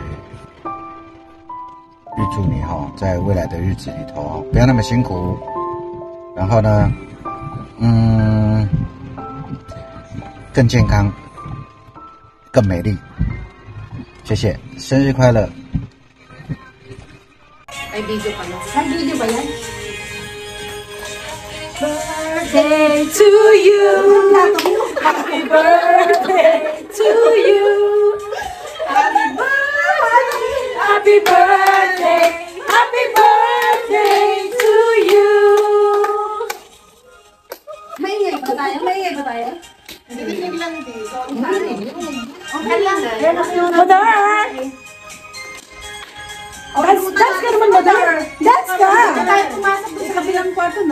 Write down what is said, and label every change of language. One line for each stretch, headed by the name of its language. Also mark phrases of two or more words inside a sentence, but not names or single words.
Chinese: 预祝你在未来的日子里头不要那么辛苦，然后呢，更健康，更美丽。谢谢，生日快乐！
Filipino: Ay, video ba yan?
English: Birthday to you. Happy birthday to you. Happy birthday. Happy birthday to you.
Filipino: Maingay ba tayo? Hindi lang dito. Okay lang. Mother. Dance ka naman, Mother. Dance ka. Tayo pumasok doon Sa kabilang kwarto, no?